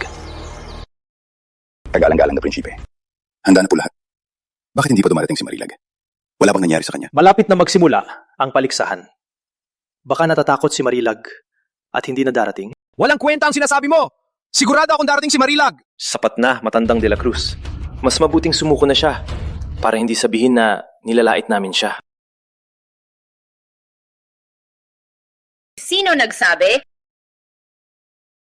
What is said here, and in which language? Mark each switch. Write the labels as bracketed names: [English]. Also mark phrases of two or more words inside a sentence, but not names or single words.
[Filipino] Kagalang-galang na prinsipe. Handa na po lahat. Bakit hindi pa dumarating si Marilag? Wala bang nangyari sa kanya? Malapit na magsimula ang paligsahan. Baka natatakot si Marilag at hindi na darating. Walang kwenta ang sinasabi mo! Sigurado akong darating si Marilag! Sapat na, Matandang de la Cruz. Mas mabuting sumuko na siya para hindi sabihin na nilalait namin siya. Sino nagsabi?